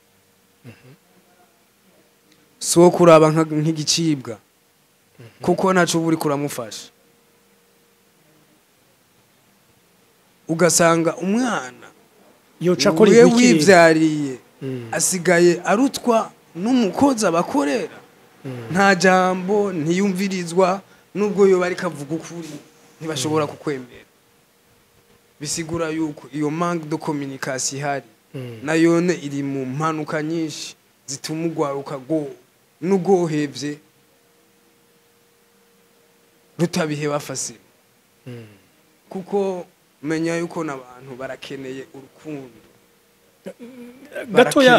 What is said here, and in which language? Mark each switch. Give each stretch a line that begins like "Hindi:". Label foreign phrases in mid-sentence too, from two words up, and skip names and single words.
Rundi: suwo kuraba nk'igicibwa kuko ntaco buri kuramufasha ugasanga umwana yoca akora we ibikiri wivyariye asigaye arutwa n'umukozi abakorera nta jambo ntiyumvirizwa nubwo yo bari kavuga ukuri ntibashobora kukwemera bisigura yuko iyo
French: manque de communication
Rundi: ihari nayone iri mu mpanuka nyinshi zituma urwaruka n'urwohevye rutabiheba fasile kuko menya yuko n'abantu barakeneye urukundo gatoya